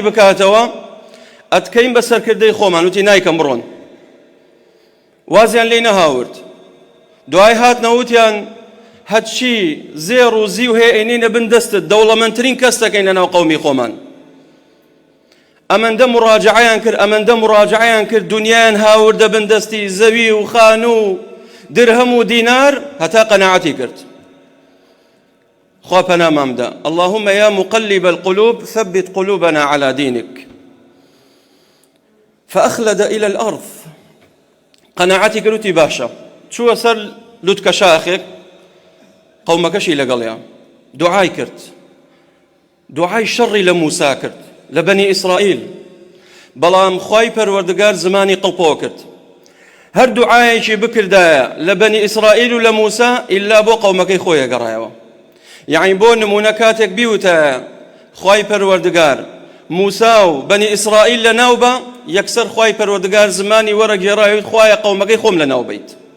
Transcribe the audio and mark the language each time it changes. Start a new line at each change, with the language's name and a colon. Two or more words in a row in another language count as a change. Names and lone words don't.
Central Kurdish: بکاتەوە ئەتکەین بە سەرکردەی خۆمان وتی نایکەم بڕۆن وازیان لێی نەهاورد دوای هاتنە وتیان هەچی زێڕ و زیو هەیە ئەینێنە بن دەستت دەوڵەمەندترین کەس دەکەین لەناو قەومی خۆمان ئەمەندە مڕاجعەیان کرد دنیایان هاوردە بن دەستی زەوی و خان و درهم و دینار هەتا قەناعەتی کرد خوا پەنامان بدە
Arabic: اللهم يا مقلب القلوب ثبت قلوبنا على دينك فأخلد إلى الأرض
Central Kurdish: قەناعەتی کرد وتی باشە چووە سەر لوتکە شاخێک قەومەکەشی لەگەڵیە دوعای کرد دوعای شەڕی لە موسا کرد لە بەنی ئیسرائیل بەڵام خوای پەروەردگار زمانی قڵپۆ کرد هەر دوعایەکی بکردایە لە بەنی ئیسرائیل و لە موسا ئیلا بۆ قەومەکەی خۆی گەڕایەوە یعنی بۆ نمونە کاتێک بیوتە خوای پەروەردگار موسا و بەنی ئیسرائیل لەناو بە یەکسەر خوای پەروەردگار زمانی وەرەگێڕایەوە خوایە قەومەکەی خۆم لەناو بیت